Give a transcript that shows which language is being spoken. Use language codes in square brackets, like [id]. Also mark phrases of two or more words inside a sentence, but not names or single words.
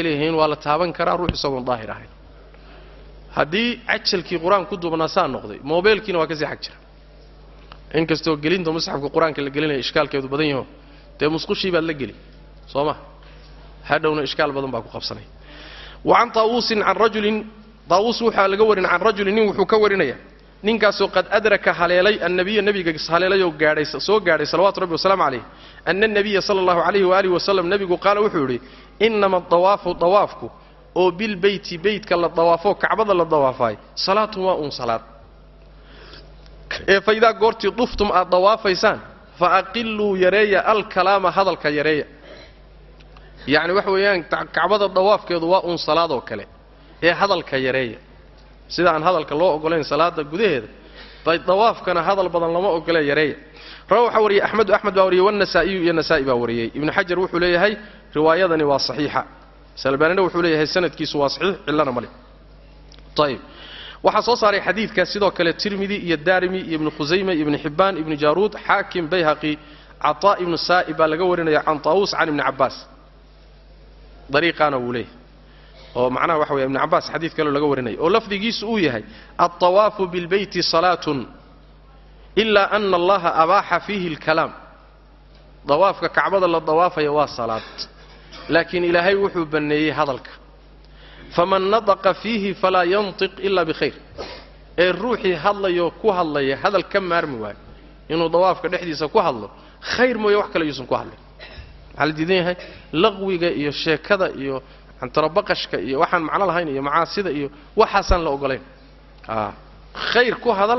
[so] leeyihiin waa la taaban karaa ruux isagoon daahir ahayn haddii cajalkii qur'aan ku duubnaasaa noqday mobilkiina waa ka sii xag jira inkastoo gelinta musxafka qur'aanka la gelinayo ishkaalkeedu badan yahay dee musqushii baad la geli sooma hadhowna ishkaal badan baa ku qabsanay [ar] وعن طاووس عن رجل طاووس وحا [so] laga warin [ar] عن رجل [so] nin wuxuu ka warinaya ninkaasoo [ar] قد أدرك [so] haleelay nabiga haleelay oo gaadhay soo gaadhay [ar] صلوات ربي وسلامه عليه [so] anna nabiga [ar] صلى الله عليه وآله وسلم [so] nabigu qaal wuxuu yiri [ar] إنما الطواف [so] dawaafku oo [ar] بالبيت [so] baytka la dawaafo kacbada la dawaafay salaatu wa salaad fayda goorti duftum aad dawaafaysaan [ar] فأقلوا [so] yareeya al-kalaama hadalka yareeya yaani wax weeyaan kacbada dawaafkeedu waa salaad oo kale hadalka yareeya sida aan hadalka loo ogoleen salaada gudaheeda bay dawaafkana hadal badan lama ogolee yareeya rawaxa wariye ahmed baa wariyay wan-nasaa'i iyo nasaa'i baa wariyay ibn hajar wuxuu leeyahay riwaayadani waa saxiixa salbaanina wuxuu leeyahay sanadkiisu waa saxiix illana mali tayib waxa soo saaray xadiidka sidoo kale tirmidhi iyo daarimi iyo ibn khuzayma ibn hibban ibn jaruud haakim bayhaqi ata ibn sa'ib baa laga warinaya [ar] عن طاوس عن ابن عباس [so] dariiqana wuu leeyahay oo macnaha waxa weeye ibn abbas xadiid kale laga warinay oo lafdigiisu uu yahay [ar] الطواف بالبيت صلاة إلا أن الله أباح فيه الكلام [so] dawaafka kacbada la dawaafaya waa salaad laakiin ilaahay wuxuu baneeyay hadalka [ar] فمن نطق فيه فلا ينطق إلا بخير [so] ee ruuxi hadlayo ku hadlaya hadal ka maarmi waay inuu dawaafka dhexdiisa ku hadlo khayr mooy wax kale yuusan ku hadlin hal diidahay laqwiga iyo sheekada iyo antarabaqashka iyo waxaan macna lahayn iyo macaasida iyo waxaasan la ogoleen khayr ku hadal